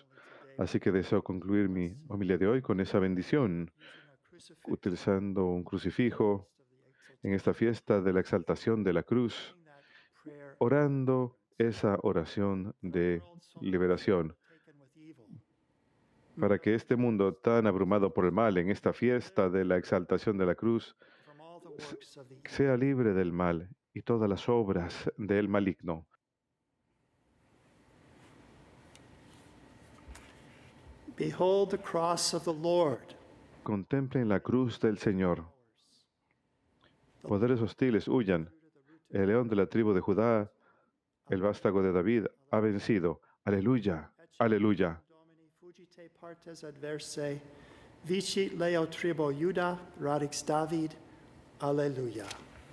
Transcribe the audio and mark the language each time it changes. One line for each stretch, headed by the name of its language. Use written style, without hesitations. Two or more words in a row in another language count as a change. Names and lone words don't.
Spanish: Así que deseo concluir mi homilia de hoy con esa bendición, utilizando un crucifijo en esta fiesta de la exaltación de la cruz, orando esa oración de liberación, para que este mundo tan abrumado por el mal en esta fiesta de la exaltación de la cruz sea libre del mal y todas las obras del maligno.
English: Behold the cross of the Lord.
Spanish: Contemplen la cruz del Señor. Poderes hostiles, huyan. El león de la tribu de Judá, el vástago de David, ha vencido. Aleluya, aleluya.
Latin: Vicit Leo tribo Iuda, radix David, aleluya.